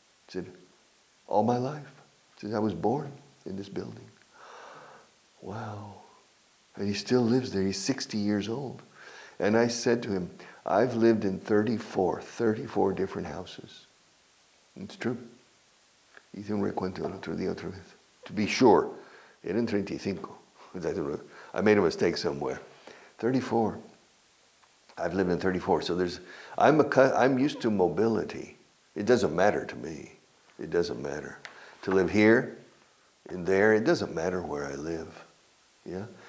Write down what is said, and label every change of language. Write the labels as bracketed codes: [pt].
[en] He said, all my life, since I was born in this building. Wow. And he still lives there. He's 60 years old. And I said to him, I've lived in 34 different houses. It's true. [es] Hice un recuento el otro día otra vez. [en] To be sure, [es] eran 35. [en] I made a mistake somewhere. 34. I've lived in 34. So I'm used to mobility. It doesn't matter to me. It doesn't matter. To live here and there, it doesn't matter where I live. Yeah.